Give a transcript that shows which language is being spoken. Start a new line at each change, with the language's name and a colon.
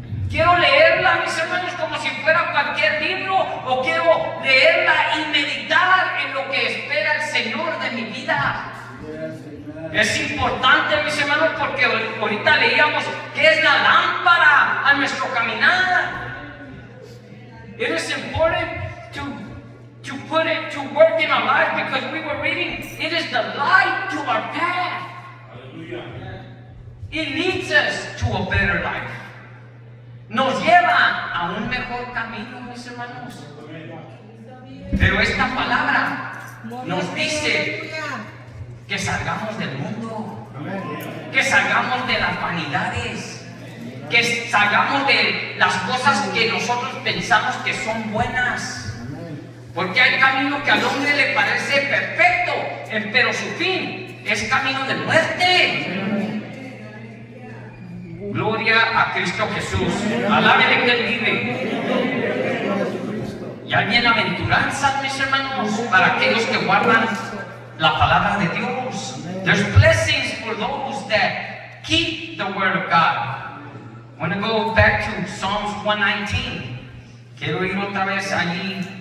Spanish: Quiero leerla, mis hermanos, como si fuera cualquier libro, o quiero leerla y meditar en lo que espera el Señor de mi vida. Es importante, mis hermanos, porque ahorita leíamos que es la lámpara a nuestro caminar.
English: It is important to put it to work in our life, because we were reading, it is the light to our path. It leads us to a better life.
Spanish: Nos lleva a un mejor camino, mis hermanos. Pero esta palabra nos dice que salgamos del mundo, que salgamos de las vanidades, que salgamos de las cosas que nosotros pensamos que son buenas. Porque hay camino que al hombre le parece perfecto, pero su fin es camino de muerte. Gloria a Cristo Jesús. Alábele que Él vive. Y hay bienaventuranzas, mis hermanos, para aquellos que guardan la palabra de Dios.
English: There's blessings for those that keep the word of God. I want to go back to Psalms 119.
Spanish: Quiero ir otra vez allí